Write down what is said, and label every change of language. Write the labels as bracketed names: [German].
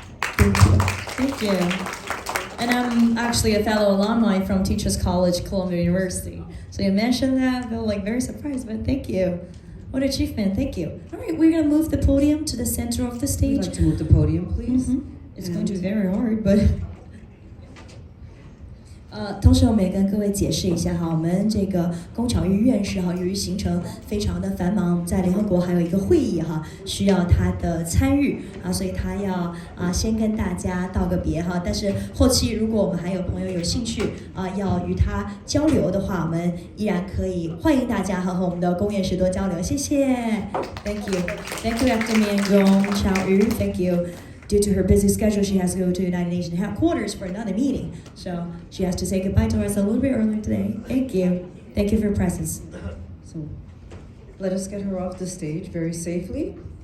[English] Thank you. Thank you. And I'm actually a fellow alumni from Teachers College, Columbia University. So you mentioned that, I feel like very surprised, but thank you. What achievement, thank you. All right, we're gonna move the podium to the center of the stage. Would you like to move the podium, please? It's going to be very hard, but [Chinese] 同时我们也跟各位解释一下哈，我们这个龚巧玉院士哈，由于行程非常的繁忙，在联合国还有一个会议哈，需要他的参与啊，所以他要先跟大家道个别哈。但是后期如果我们还有朋友有兴趣要与他交流的话，我们依然可以欢迎大家和我们的龚院士多交流。谢谢 ， [English] Thank you, Dr. Mian Gong Chao Yu, Thank you. Due to her busy schedule, she has to go to United Nations headquarters for another meeting. So she has to say goodbye to us a little bit earlier today. Thank you. Thank you for your presence. So let us get her off the stage very safely.